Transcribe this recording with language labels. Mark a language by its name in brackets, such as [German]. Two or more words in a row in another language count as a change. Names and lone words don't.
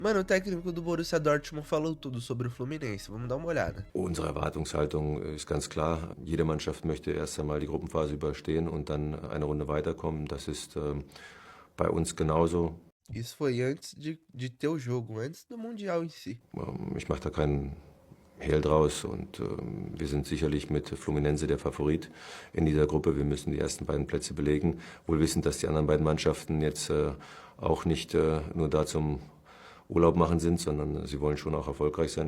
[Portuguese] Mano, o técnico do Borussia Dortmund falou tudo sobre o Fluminense. Vamos dar uma olhada. [German] Unsere Erwartungshaltung ist ganz klar. Jede Mannschaft möchte erst einmal die Gruppenphase überstehen und dann eine Runde weiterkommen. Das ist bei uns genauso. [Portuguese] Isso foi antes de ter o jogo, antes do Mundial em si. [German] Ich mache da keinen Hehl draus und wir sind sicherlich mit Fluminense der Favorit in dieser Gruppe. Wir müssen die ersten beiden Plätze belegen, wohl wissend, dass die anderen beiden Mannschaften jetzt auch nicht nur da zum Urlaub machen sind, sondern sie wollen schon auch erfolgreich sein.